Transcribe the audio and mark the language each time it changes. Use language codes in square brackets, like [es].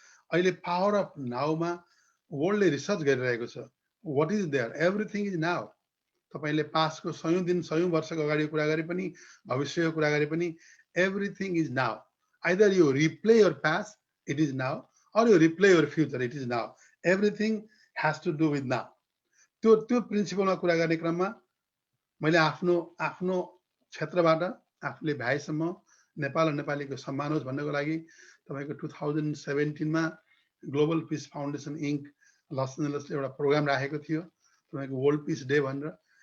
[ne] अहिले power of नाउमा वर्ल्डले research गरिरहेको छ। [en] What is there, everything is now. [ne] तपाईँले पास्टको 100 दिन 100 वर्षको अगाडि कुरा गरे पनि, भविष्यको कुरा गरे पनि, [en] Everything is now. Either you replay your past, it is now, or you replay your future, it is now. Everything has to do with now. [ne] त्यो प्रिन्सिपलमा कुरा गर्ने क्रममा मैले आफ्नो क्षेत्रबाट आफूले भ्याएसम्म नेपाल र नेपालीको सम्मान होस् भन्नको लागि तपाईँको 2017मा global piece foundation ink loss एन्जलसले एउटा प्रोग्राम राखेको थियो, तपाईँको वर्ल्ड पिस डे भनेर।